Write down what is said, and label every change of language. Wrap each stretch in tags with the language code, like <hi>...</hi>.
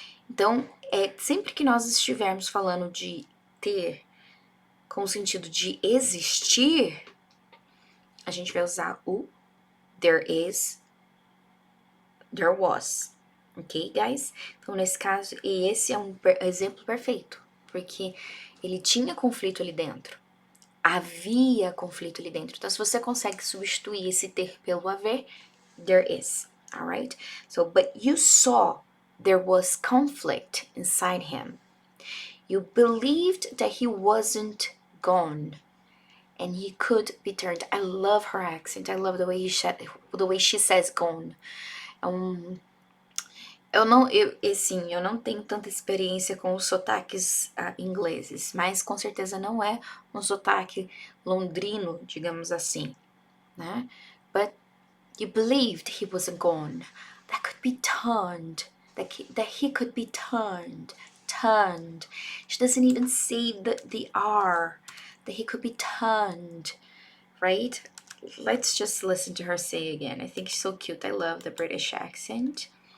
<pt>Então, sempre que nós estivermos falando de ter com o sentido de existir, a gente vai usar o there is, there was.</pt> <en>Ok, guys?</en> <pt>Então, nesse caso, e esse é um exemplo perfeito, porque ele tinha conflito ali dentro. Havia conflito ali dentro. Então, se você consegue substituir esse ter pelo haver, there is.</pt> <en>Alright? So, but you saw there was conflict inside him. You believed that he wasn't gone and he could be turned. I love her accent. I love the way she says gone.</en> <pt>Eu não tenho tanta experiência com os sotaques ingleses, mas com certeza não é um sotaque londrino, digamos assim, né?</pt> <en>But you believed he wasn't gone. That could be turned. That he could be turned. Turned. She doesn't even say the R. That he could be turned. Right? Let's just listen to her say again. I think she's so cute. I love the British accent.</en>